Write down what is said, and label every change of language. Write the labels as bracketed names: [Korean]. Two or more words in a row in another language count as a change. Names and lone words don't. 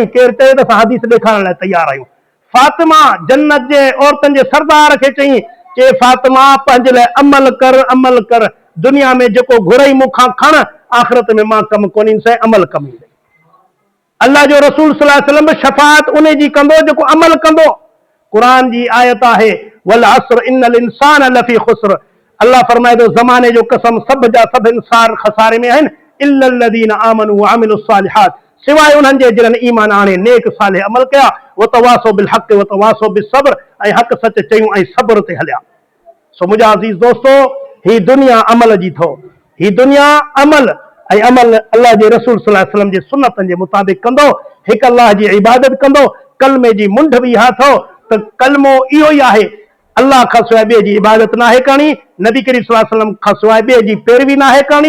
[Sindhi] केरु चए त असां हदीस ॾेखारण लाइ तयार आहियूं। फातिमा जन्नत जे औरतुनि जे सरदार खे चई, चए फातिमा पंहिंजे लाइ अमल कर, अमल कर, दुनिया में जेको घुरई मूंखां खण, आख़िरत में मां कमु कोन ईंदुसि, अमल कमु ईंदुसि। अल्लाह जो रसूल [Arabic] صلى الله عليه وسلم [Sindhi] शफ़ाअत उन जी कंदो जेको अमल कंदो। क़ुर जी आयत आहे [Arabic] والعصر إن الإنسان لفي خسر. [Sindhi] अल्लाह फरमाए थो ज़माने जो कसम, सभ जा सभु इंसान खसारे में आहिनि, [Arabic] إلا الذين آمنوا وعملوا الصالحات, [Sindhi] सिवाय उन्हनि जे जिन्हनि ईमान आणे नेक सालिह अमल कया, [Arabic] وتواصوا بالحق وتواصوا بالصبر, [Sindhi] ऐं हक़ सच चयूं ऐं सब्र ते हलिया। सो मुंहिंजा अज़ीज़ दोस्तो, ही दुनिया अमल जी थो, ही दुनिया अमल ऐं अमल अल्लाह जे रसूल [Arabic] صلى الله عليه وسلم [Sindhi] जे सुन्नतनि जे मुताबिक़ कंदो, हिकु अल्लाह जी इबादत कंदो, कलमे जी मुंड बि इहा अथव त कलमो इहो ई आहे, अल्लाह खां सवाइ ॿिए जी इबादत नाहे करणी, नबी करीम [Arabic] صلى الله عليه وسلم [Sindhi] खां सवाइ ॿिए जी पैरवी नाहे करणी।